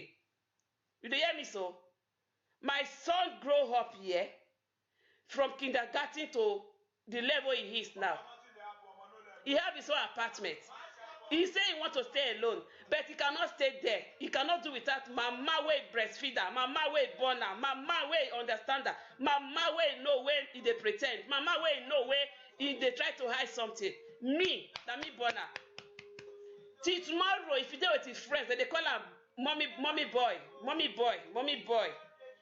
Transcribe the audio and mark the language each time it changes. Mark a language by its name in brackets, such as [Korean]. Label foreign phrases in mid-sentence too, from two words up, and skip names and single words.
[Nigerian Pidgin] You hear me so? My son grow up here from kindergarten to the level he is now. He have his own apartment. He say he want to stay alone, but he cannot stay there. He cannot do without mama wey breastfeed her, mama wey born her, mama wey understand her, mama wey know when they pretend, mama wey know when they try to hide something. Me, that me born her. Till tomorrow, if you dey with his friends, they call her mommy boy.